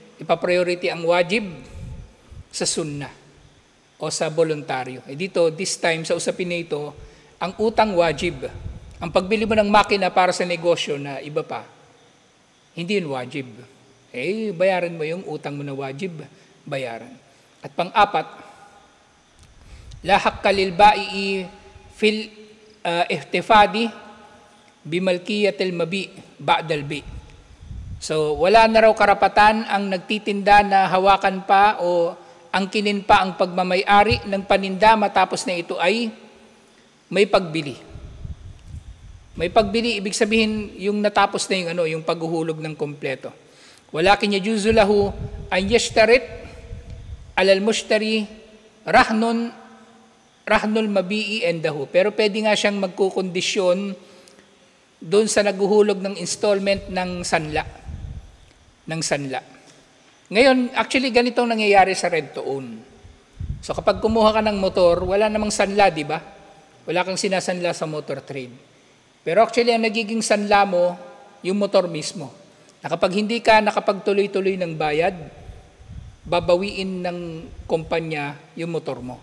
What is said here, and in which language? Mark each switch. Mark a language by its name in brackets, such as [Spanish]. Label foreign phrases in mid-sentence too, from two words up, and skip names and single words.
[Filipino] Ipa-priority ang wajib sa sunnah o sa voluntaryo. Eh dito, [English] this time, [Filipino] sa usapin na ito, ang utang wajib. Ang pagbili mo ng makina para sa negosyo na iba pa, hindi yun wajib. Eh, bayaran mo yung utang mo na wajib, bayaran. At pang-apat, [Arabic] لا حق للبائع في الاحتفاظ بملكية المبيع بعد البيع'. [Filipino] So, wala na raw karapatan ang nagtitinda na hawakan pa o angkinin pa ang pagmamay-ari ng paninda matapos na ito ay may pagbili. May pagbili, ibig sabihin yung natapos na yung paghuhulog ng kompleto. [Arabic] ولكن يجوز له أن يشترط على المشتري رهن المبيع عنده. [Filipino] Pero pwede nga siyang magkukondisyon doon sa naghuhulog ng installment ng sanla. Ngayon, actually, ganito ang nangyayari sa [English] rent to own. [Filipino] So kapag kumuha ka ng motor, wala namang sanla, di ba? Wala kang sinasanla sa [English] motor trade. [Filipino] Pero actually, ang nagiging sanla mo, yung motor mismo. Na kapag hindi ka nakapagtuloy-tuloy ng bayad, babawiin ng kumpanya yung motor mo.